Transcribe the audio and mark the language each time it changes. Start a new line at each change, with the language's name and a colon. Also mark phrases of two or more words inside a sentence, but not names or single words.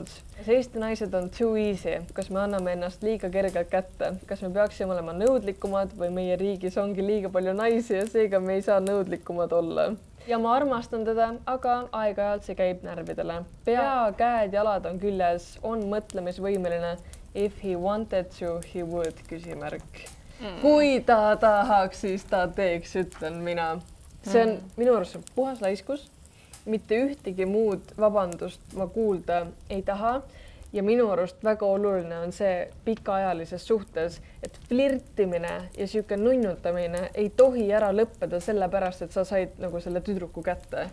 Estonian: Kas Eesti naised on
English: too easy?
Estonian: Kas me anname ennast liiga kergelt kätte? Kas me peaksime olema nõudlikumad või meie riigis ongi liiga palju naisi ja seega me ei saa nõudlikumad olla? Ja ma armastan teda, aga aeg-ajalt see käib närvidele. Pea, käed, jalad on küljes, on mõtlemisvõimeline.
English: If he wanted to, he would,
Estonian: küsimärk. Kui ta tahaks, siis ta teeks, ütlen mina. See on minu arust puhas laiskus, mitte ühtegi muud vabandust ma kuulda ei taha ja minu arust väga oluline on see pikaajalises suhtes, et flirtimine ja siuke nunnutamine ei tohi ära lõppeda sellepärast, et sa said nagu selle tüdruku kätte.